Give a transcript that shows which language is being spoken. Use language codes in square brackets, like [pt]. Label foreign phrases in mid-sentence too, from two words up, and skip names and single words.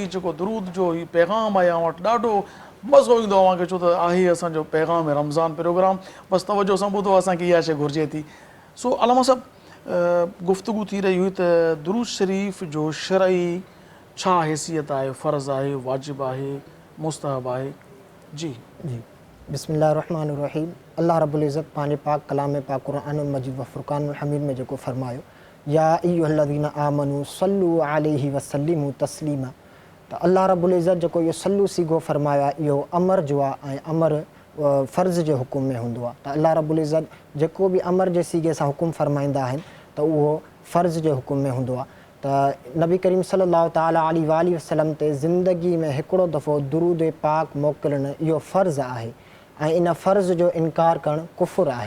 [sd] जेको दुरूद जो ही पैगाम आहे अवां वटि ॾाढो मज़ो ईंदो अव्हांखे, छो त आहे असांजो पैगाम रमज़ान प्रोग्राम। बसि तवजो सां ॿुधो, असांखे इहा शइ घुरिजे थी। सो अल्लामा साहब, गुफ़्तगू थी रही हुई त दुरूद शरीफ़ जो शरई छा हैसियत आहे, फ़र्ज़ आहे, वाजिब आहे, मुस्तहब आहे? जी जी बिस्मिल्लाहिर्रहमानिर्रहीम। अल्लाह [ar] رب العزة [sd] पंहिंजे पाक कलाम पाक क़ुरान मजीद व फ़ुरक़ानुल हमीद में जेको फरमायो, [ar] يا أيها الذين آمنوا صلوا عليه وسلموا تسليما. [sd] त अल्लाह [ar] رب العزة [sd] जेको इहो सल्लू सीगो फरमायो आहे, इहो अमर जो आहे ऐं अमर फ़र्ज़ जे हुकुम में हूंदो आहे। त अल्लाह [ar] رب العزة [sd] जेको बि अमर जे सीगे सां हुकुम फरमाईंदा आहिनि त उहो फ़र्ज़ जे हुकुम में हूंदो आहे। त नबी करीम [ar] صلى الله تعالى عليه وسلم [sd] ते ज़िंदगी में हिकिड़ो दफ़ो दुरूद पाक मोकिलणु इहो फ़र्ज़ु आहे ऐं इन फ़र्ज़ जो इनकार करणु कुफ़ुर आहे।